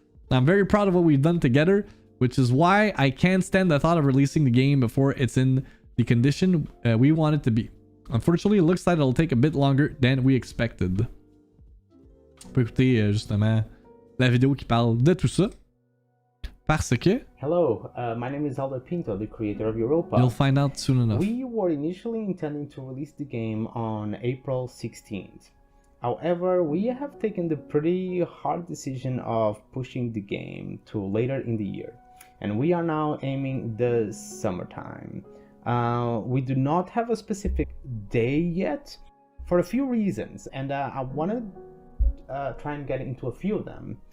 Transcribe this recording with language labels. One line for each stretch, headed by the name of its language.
English: I'm very proud of what we've done together, which is why I can't stand the thought of releasing the game before it's in the condition we want it to be. Unfortunately, it looks like it'll take a bit longer than we expected.
French: On peut écouter justement la vidéo qui parle de tout ça. Parce que...
English: Hello, my name is Helder Pinto, the creator of Europa. You'll find out soon enough. We were initially intending to release the game on April 16th. However, we have taken the pretty hard decision of pushing the game to later in the year. And we are now aiming the summertime. We do not have a specific day yet for a few reasons, and I want to try and get into a few of them.